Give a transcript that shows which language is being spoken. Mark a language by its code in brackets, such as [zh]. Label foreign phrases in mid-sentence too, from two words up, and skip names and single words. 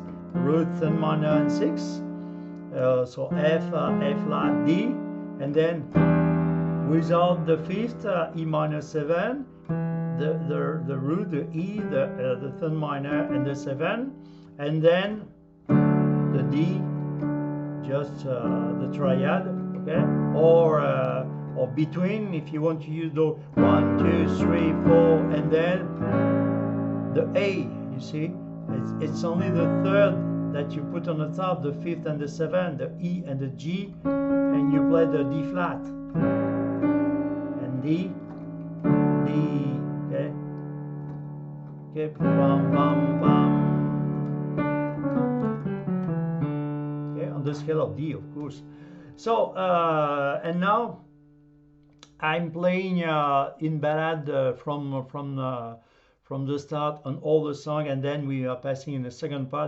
[en] Root and minor and 6, so F, A flat, D, and then without the fifth, E minor 7, the root, the E, the third minor, and the 7, and then the D, just the triad, okay, or between, if you want to use the 1, 2, 3, 4, and then the A, you see. It's only the third that you put on the top, the fifth and the seventh, the E and the G, and you play the D flat. And D, okay? Okay, bam, bam, bam. Okay, on the scale of D, of course. So, and now I'm playing in ballad from the start on all the song, and then we are passing in the second part.